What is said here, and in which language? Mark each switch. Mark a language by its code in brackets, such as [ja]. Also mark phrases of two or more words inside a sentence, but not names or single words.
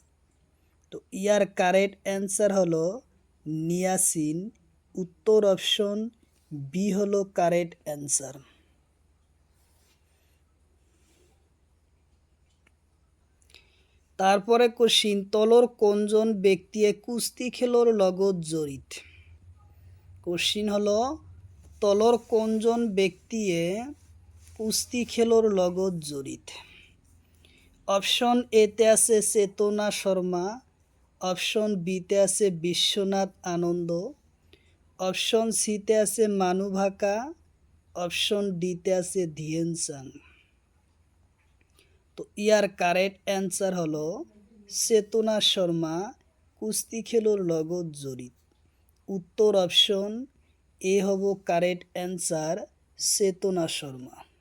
[as] তো ইয়ার [en] correct answer [as] হলো নিয়াসিন, উত্তর অপশন বি হলো [en] correct answer. [as] তারপরে কোশ্চিন, তলর কোনজন ব্যক্তিয়ে কুস্তি খেলোর লগত জড়িত? কোশ্চিন হলো তলর কোনজন ব্যক্তিয়ে কুস্তি খেলোর লগত জড়িত? অপশন এতে আছে চেতনা শর্মা, অপশন বিতে আছে বিশ্বনাথ আনন্দ, অপশন সিতে আছে মানু ভাকা, অপশন ডিতে আছে ধিয়েন চাং। তো ইয়ার [en] correct answer [as] হলো চেতনা শর্মা কুস্তি খেলোর লগত জড়িত, উত্তর অপশন এ হব [en] correct answer, [as] চেতনা শর্মা।